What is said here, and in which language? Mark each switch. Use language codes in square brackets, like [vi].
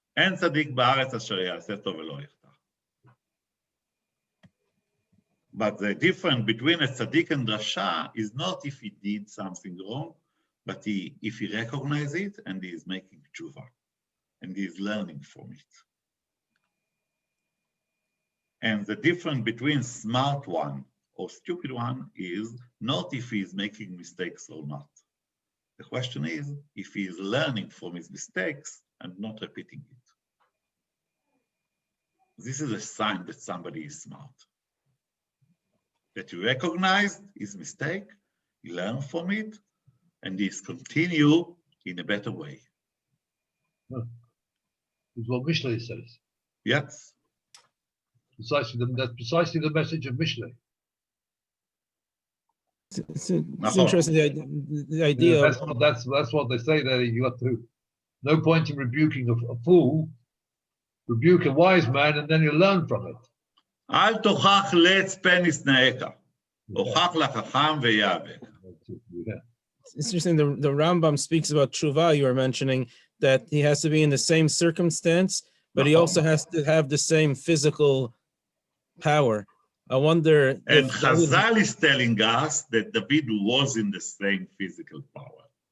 [he] אין צדיק בארץ אשר יעשה טוב ולא יחטא. [en] But the difference between a tzaddik and rasha is not if he did something wrong, but if he recognizes it and he is making tshuva and he is learning from it. And the difference between smart one or stupid one is not if he is making mistakes or not. The question is if he is learning from his mistakes and not repeating it. This is a sign that somebody is smart. That he recognized his mistake, he learned from it, and he continue in a better way. It's what Mishlei says. Yes. That's precisely the message of Mishlei. It's interesting, the idea. Yeah, that's what they say there. You have to, no point in rebuking a fool, rebuke a wise man, and then you learn from it. [he] אל תוכח לעץ פן ישנאך, הוכח לחכם ויאבק. [en] It's interesting, the Rambam speaks about tshuva, you were mentioning, that he has to be in the same circumstance, but he also has to have the same physical power. I wonder And if Chazal is telling us that David was in the same physical power.